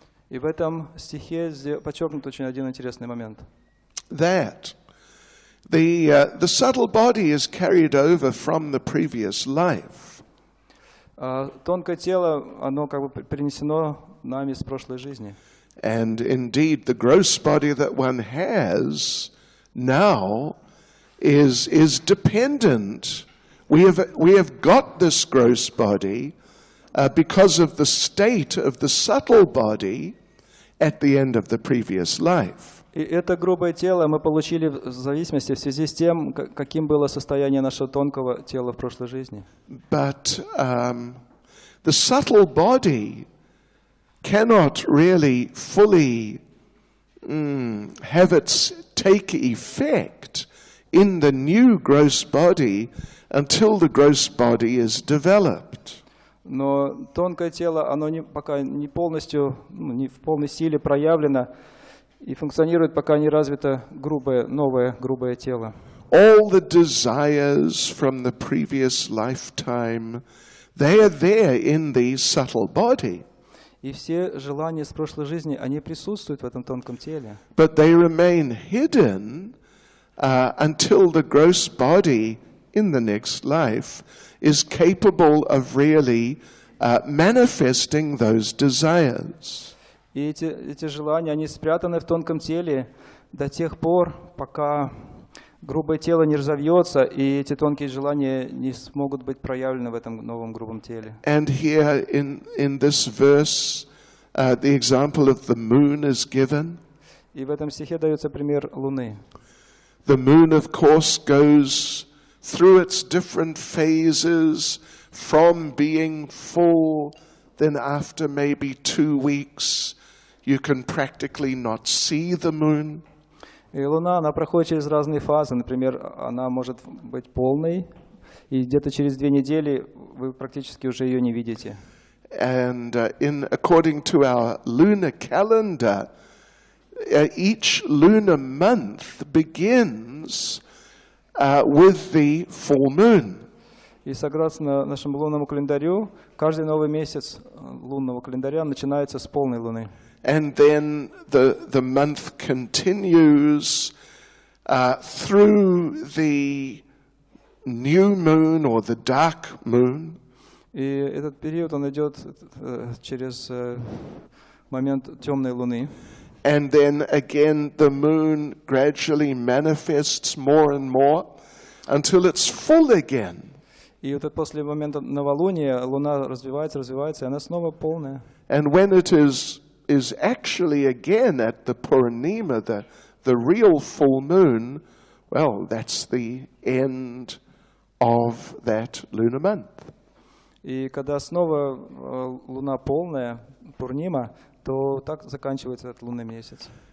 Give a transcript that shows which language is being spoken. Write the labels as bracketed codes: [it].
[ru] И в этом стихе подчеркнут очень один интересный момент. [en] That the subtle body is carried over from the previous life. [ru] Тонкое тело, оно как бы перенесено нами с прошлой жизни. [en] And indeed, the gross body that one has now is dependent. We have got this gross body because of the state of the subtle body at the end of the previous life. [ru] И это грубое тело мы получили в зависимости, в связи с тем, каким было состояние нашего тонкого тела в прошлой жизни. [en] But the subtle body cannot really fully have its take effect in the new gross body until the gross body is developed. [ru] Но тонкое тело, оно пока не полностью, не в полной силе проявлено и функционирует, пока не развито новое грубое тело. [en] All the desires from the previous lifetime, they are there in the subtle body. [ru] И все желания с прошлой жизни, они присутствуют в этом тонком теле. [en] But they remain hidden until the gross body in the next life is capable of really manifesting those desires. [ru] И эти желания, они спрятаны в тонком теле до тех пор, пока грубое тело не разовьется, и эти тонкие желания не смогут быть проявлены в этом новом грубом теле. [en] And here in this verse, the example of the moon is given. [ru] И в этом стихе дается пример Луны. [en] The moon, of course, goes through its different phases from being full, then after maybe 2 weeks, you can practically not see the moon. [ru] И Луна, она проходит через разные фазы. Например, она может быть полной, и где-то через 2 недели вы практически уже ее не видите. [en] And according to our lunar calendar, each lunar month begins with the full moon. [ru] И согласно нашему лунному календарю, каждый новый месяц лунного календаря начинается с полной луны. [en] And then the month continues through the new moon or the dark moon. [ru] И этот период, он идет через момент темной луны. [en] And then again the moon gradually manifests more and more until it's full again. [ru] И вот после момента новолуния луна развивается, и она снова полная. [en] And when it is actually again at the Purnima, the real full moon, well, that's the end of that lunar month. [ru] И когда снова луна полная, Пурнима, то так заканчивается этот лунный месяц.